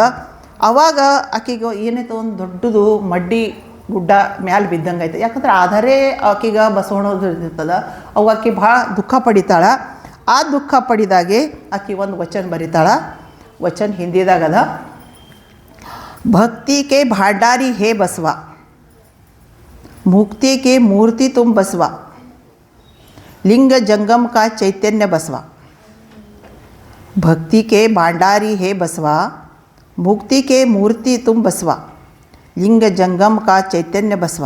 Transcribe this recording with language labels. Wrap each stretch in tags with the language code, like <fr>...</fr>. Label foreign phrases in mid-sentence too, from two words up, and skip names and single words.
<kn>ಆವಾಗ ಆಕಿಗೆ ಏನೈತೆ ಒಂದು ದೊಡ್ಡದು ಮಡ್ಡಿ ಗುಡ್ಡ ಮ್ಯಾಲೆ ಬಿದ್ದಂಗೆ ಐತೆ. ಯಾಕಂದ್ರೆ ಆಧಾರೇ ಆಕಿಗೆ ಬಸವಣ್ಣವ್ರದ್ದು ಇರ್ತದೆ. ಅವಾಗ ಆಕೆ ಭಾಳ ದುಃಖ ಪಡಿತಾಳೆ. ಆ ದುಃಖ ಪಡಿದಾಗೆ ಆಕಿ ಒಂದು ವಚನ ಬರಿತಾಳ. ವಚನ ಹಿಂದಿದಾಗದ,</kn> <hi>ಭಕ್ತಿ के भांडारी हे बसवा, मुक्ति के मूर्ति तुम बसवा, लिंग जंगम का चैतन्य बसवा. भक्ति के भांडारी हे बसवा, मुक्ति के मूर्ति तुम बसवा, लिंग जंगम का चैतन्य बसवा.</hi>